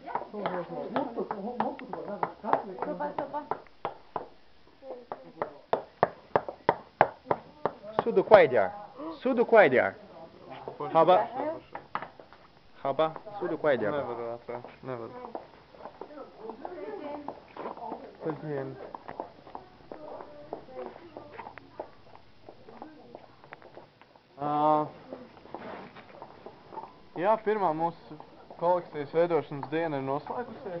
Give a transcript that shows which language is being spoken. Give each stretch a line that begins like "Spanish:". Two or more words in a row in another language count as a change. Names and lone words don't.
Chinese: 速度快一点，速度快一点。好吧，好吧，速度快一点。
Latvian: Nevaru. Ceļķiem. Jā, pirmā mūsu kolekcijas veidošanas diena ir noslēgusies.